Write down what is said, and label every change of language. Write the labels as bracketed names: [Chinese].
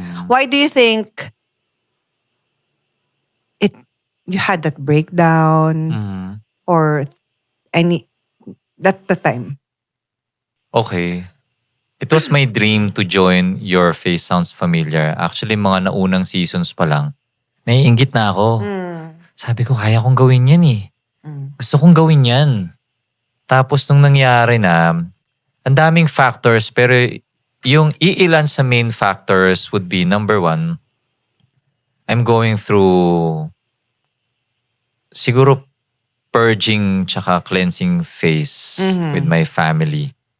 [English] Why do you think you had that breakdown or the time? Okay. It was my dream to join Your Face Sounds Familiar. [Filipino] Actually, mga naunang seasons pa lang, naiinggit na ako. Sabi ko, kaya kong gawin yan eh. Gusto kong gawin yan. Tapos nung nangyari na, ang daming [English] factors, [Filipino] pero yung iilan sa [English] main factors would be, number one, I'm going through siguro purging tsaka cleansing phase with my family.